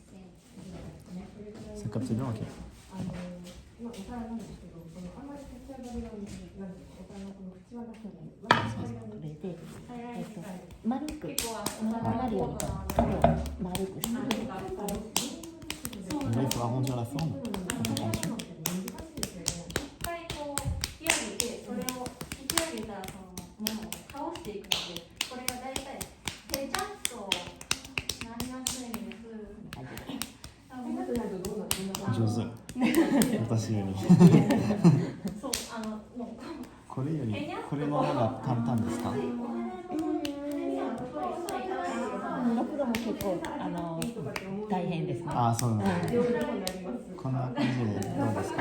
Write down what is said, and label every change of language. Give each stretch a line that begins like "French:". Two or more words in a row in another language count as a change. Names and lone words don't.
French: Ça capte bien, ok.
Japanese: これで、丸くなるように丸くして。
French: Là, il faut arrondir la forme. J'ose.
Japanese: 私より。これより、これの方が簡単ですか？ろくろも結構大変ですね。ああ、そうなんです。こんな感じでどうですか？